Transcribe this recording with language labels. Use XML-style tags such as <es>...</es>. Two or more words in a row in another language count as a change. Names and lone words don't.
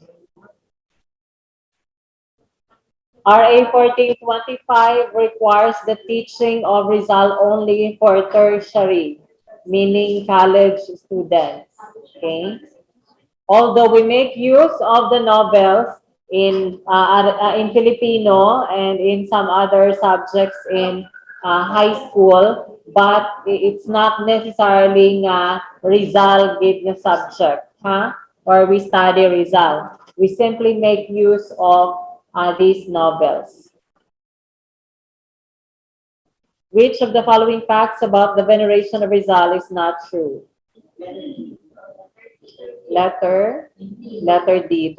<en>RA 1425 requires the teaching of Rizal only for tertiary, meaning college students. Okay? Although we make use of the novels in Filipino and in some other subjects in high school, but it's not necessarily nga Rizal gate nga subject, ha? Or we study Rizal. We simply make use of these novels. Which of the following facts about the veneration of Rizal is not true? Letter D.</en>